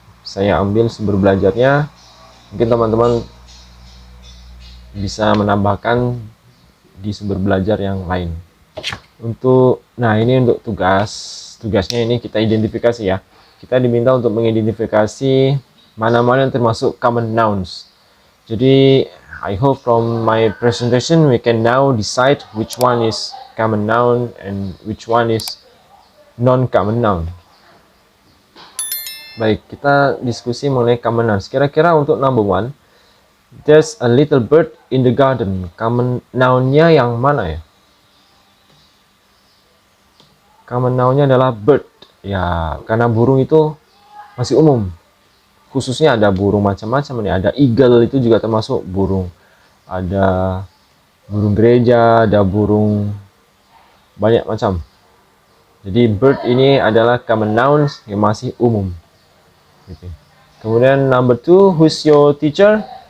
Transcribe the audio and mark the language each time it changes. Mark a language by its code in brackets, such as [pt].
[id] Saya ambil sumber belajarnya. Mungkin teman-teman bisa menambahkan di sumber belajar yang lain. Nah ini untuk tugasnya ini kita identifikasi ya. Kita diminta untuk mengidentifikasi mana-mana yang termasuk common nouns. [en] Jadi I hope from my presentation we can now decide which one is common noun and which one is non-common noun. [id] Baik, kita diskusi mengenai common nouns. Kira-kira untuk number one, [en] there's a little bird in the garden. [id] Common noun-nya yang mana ya? Common noun-nya adalah bird. Ya, karena burung itu masih umum. Khususnya ada burung macam-macam nih. Ada eagle, itu juga termasuk burung. Ada burung gereja, ada burung banyak macam. Jadi bird ini adalah common nouns yang masih umum. Gitu. Kemudian [en] number 2, who's your teacher?